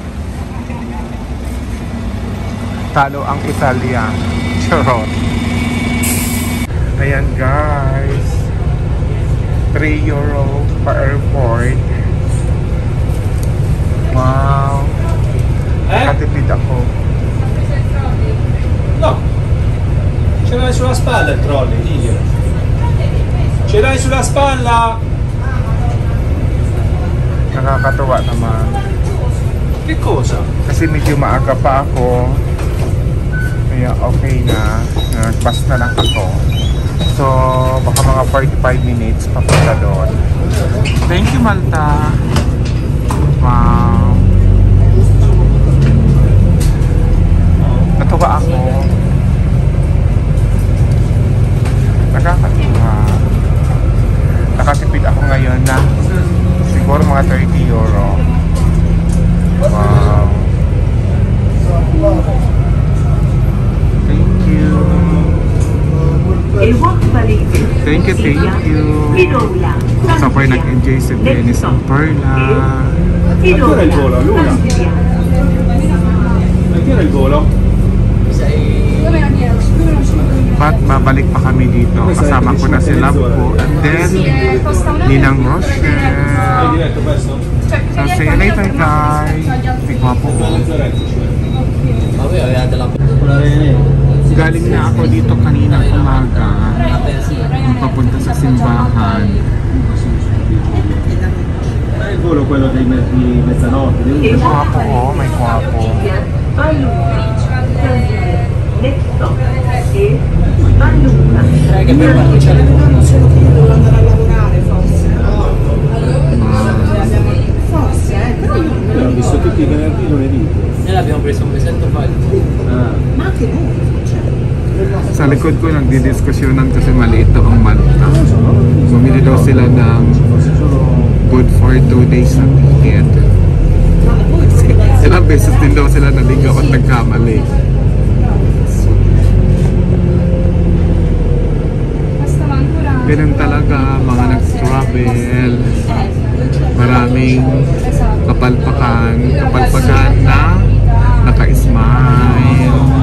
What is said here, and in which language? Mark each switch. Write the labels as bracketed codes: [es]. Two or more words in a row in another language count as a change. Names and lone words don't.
[tl] Talo ang Italia. Charot. Ayan guys. [en] 3 euro per airport. [tl] Wow. Nakatipid ako. [it] No. Ce l'hai sulla spalla il trolley, diglielo. Ce l'hai sulla spalla. [tl] Nakakatuwa naman. [it] Che cosa? [tl] Kasi medyo maaga pa ako. Kaya okay na. Nag-bus na lang ako. So, baka mga 45 minutes papunta doon. [en] Thank you, Malta. Wow. [tl] Natuwa ako. Nakakatuwa. Nakatipid ako ngayon na siguro mga 30 euro. [en] Wow. Thank you. Thank you. [tl] Sabay nag-enjoy si Venice ang Perla. [it] Ancora il volo, Luna? Ancora il volo? [tl] But babalik pa kami dito. Kasama ko na si Love ko. [en] And then, Ninang Rochelle. So, see you later guys. [ceb] Tigwapo ko. [tl] Galing na ako dito kanina umaga. Papunta sa simbahan. [it] volo quello di mezzanotte, di [tl] May kwapo, oh, may kwapo. [it] Che per quanto c'è le Non solo che io devo andare a lavorare, forse. Forse, però io non Abbiamo visto tutti i venerdì, lunedì. noi l'abbiamo preso un mesetto fa. Ma anche noi, cioè. [tl] Sa likod ko nagdidiskusyonan kasi maliit daw ang Malta. Bumili daw sila ng [en] good for [tl] 2 days na ticket. Ilang beses din daw sila naligaw at nagkamali. Ganun talaga mga nag-travel. Maraming kapalpakan na naka-smile.